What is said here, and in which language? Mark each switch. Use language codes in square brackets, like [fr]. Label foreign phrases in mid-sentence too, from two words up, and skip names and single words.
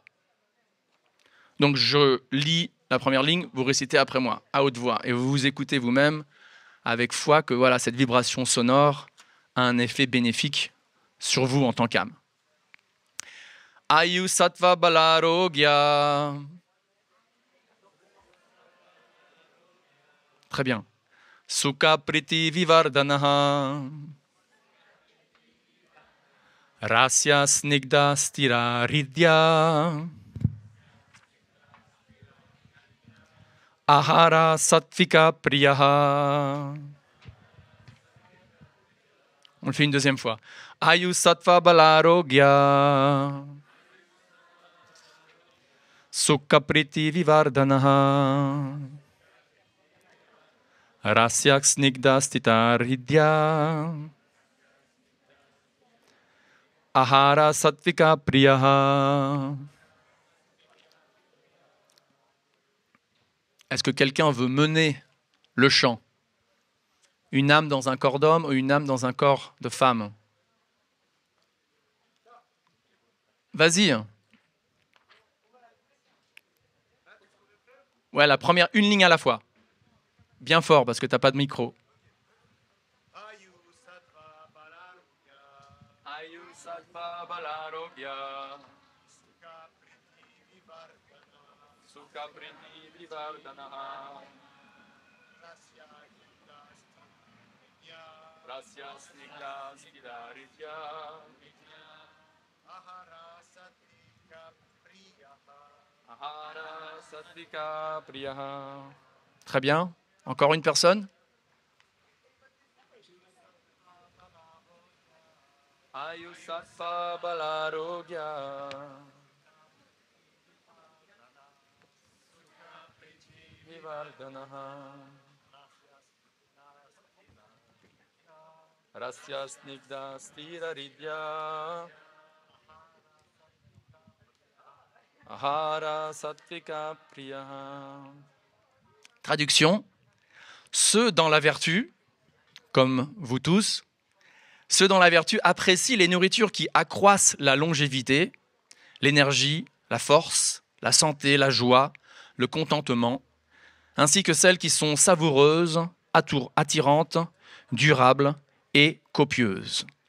[fr] Donc je lis la première ligne, vous récitez après moi, à haute voix, et vous vous écoutez vous-même avec foi que voilà, cette vibration sonore a un effet bénéfique sur vous en tant qu'âme. [sa] Ayu Sattva Balarogya. [fr] Très bien. [sa] Sukha Priti Vivardhanaha. Rasya Snigdha Stira Ridya. Ahara Sattvika Priyaha. [fr] On le fait une deuxième fois. [sa] Ayu Sattva Balarogya. Sukha Priti Vivardhanaha. Rasya Snigdha Stira Ridya. Ahara Sattvika Priyaha. [fr] Est-ce que quelqu'un veut mener le chant? Une âme dans un corps d'homme ou une âme dans un corps de femme? Vas-y. Ouais, la première, une ligne à la fois. Bien fort parce que tu n'as pas de micro. [sa] Ayu Sattva Balarogya. Ayu Sattva Balarogya. Sukha Priti Vivardhanaha. Rasya Snigdha Stira Ridya. Ahara Sattvika Priyaha. Ahara Sattvika Priyaha. [fr] Très bien. Encore une personne? [sa] Ayu Sattva Balarogya. Vivardhanaha. Rasya Snigdha Stira Ridya. Ahara Sattvika Priyaha. [fr] Traduction. Ceux dans la vertu, comme vous tous, ceux dans la vertu apprécient les nourritures qui accroissent la longévité, l'énergie, la force, la santé, la joie, le contentement, ainsi que celles qui sont savoureuses, attirantes, durable et copieuse.